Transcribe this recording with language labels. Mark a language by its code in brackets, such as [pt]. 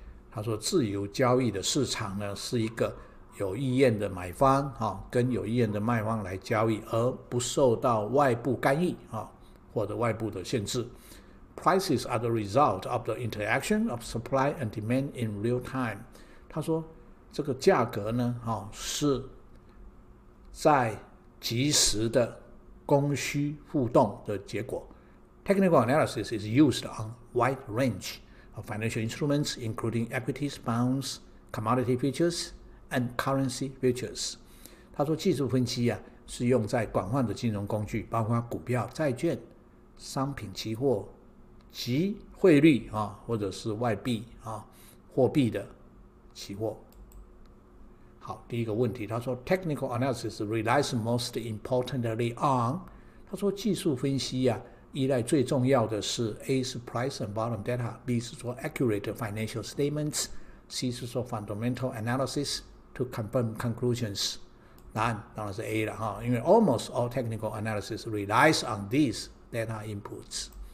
[zh] 他说自由交易的市场呢是一个有意愿的买方跟有意愿的卖方来交易，而不受到外部干预或者外部的限制。 [en] Prices are the result of the interaction of supply and demand in real time. [zh] 他说这个价格呢是在即时的供需互动的结果。 [en] Technical analysis is used on a wide range of financial instruments, including equities, bonds, commodity futures, and currency futures. [zh] 他说技术分析是用在广泛的金融工具，包括股票、债券、商品期货及汇率或者是外币货币的期货。好，第一个问题，他说 [en] Technical analysis relies most importantly on， [zh] 他说技术分析依赖最重要的是 [en] A 是 price and volume data，B 是说 accurate financial statements，C 是说 fundamental analysis to confirm conclusions。 [zh] 答案当然是 A 了哈，因为 [en] almost all technical analysis relies on these data inputs。